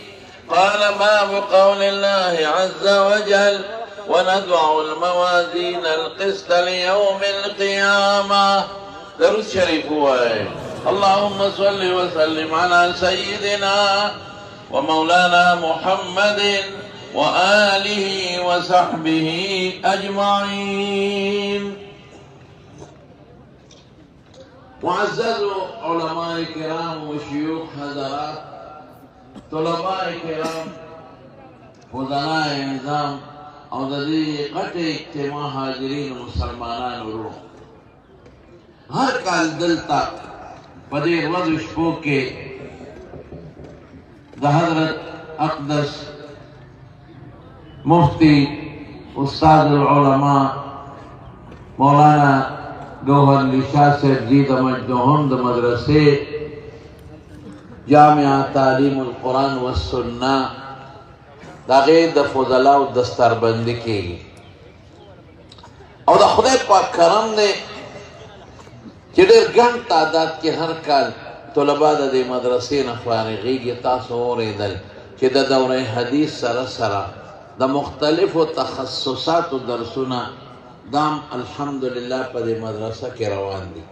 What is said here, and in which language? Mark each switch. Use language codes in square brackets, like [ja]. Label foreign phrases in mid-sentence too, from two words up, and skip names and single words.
[ar] قال باب قول الله عز وجل ونضع الموازين القسط ليوم القيامة. درس شريف اللهم صل وسلم على سيدنا ومولانا محمد وآله وصحبه أجمعين. [ps] معزز علماء کرام وشيوخ حضرات طلباء کرام فضلاء نظام او د دې غټه اجتماع حاضرین مسلمانان ورو هر کال دلته په دې ورځو شپو کې د حضرت اقدس مفتی استاد العلماء مولانا گوہر علی شاہ صاحب جی د مجدہم د مدرسے جامعہ تعلیم القرآن والسنہ دا غیر د فضلاء و دستربندی کیږي او د خدای پاک کرم دی چې ډېر ګڼ تعداد کې هر کال طلبا د دې مدرسې نه فارغېږي. تاسو اورېدل چې د دوره حدیث سره سره د مختلفو تخصصاتو درسونه دام الحمدلله په دې مدرسه کې روان دي.